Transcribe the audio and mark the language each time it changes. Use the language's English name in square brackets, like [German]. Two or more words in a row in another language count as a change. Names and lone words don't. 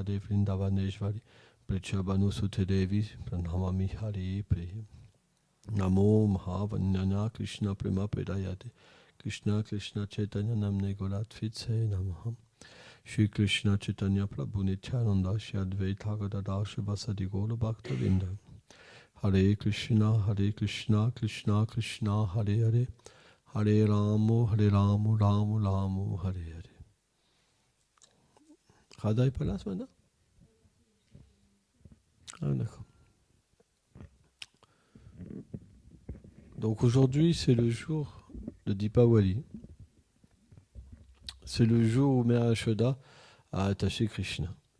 [Sanskrit] देविन्दावनेश्वरी प्रेचभानु सुते देवि प्रणमामि हरि प्रिय नमो महावान्याय कृष्ण प्रेम पेदायते कृष्ण कृष्ण चैतन्य नाम्ने गोलत् वित्से नमाहम् श्री कृष्ण चैतन्य प्रभु नित्यानन्द श्री अद्वैत गदाधर शिवसादि गौर भक्त वृन्द हरे कृष्ण कृष्ण कृष्ण हरे हरे हरे रामो रामो रामो हरे हरे. [French] Radha est pas là ce matin? Ah d'accord. Donc aujourd'hui c'est le jour de Dipawali. C'est le jour où Mère Yashoda a attaché Krishna.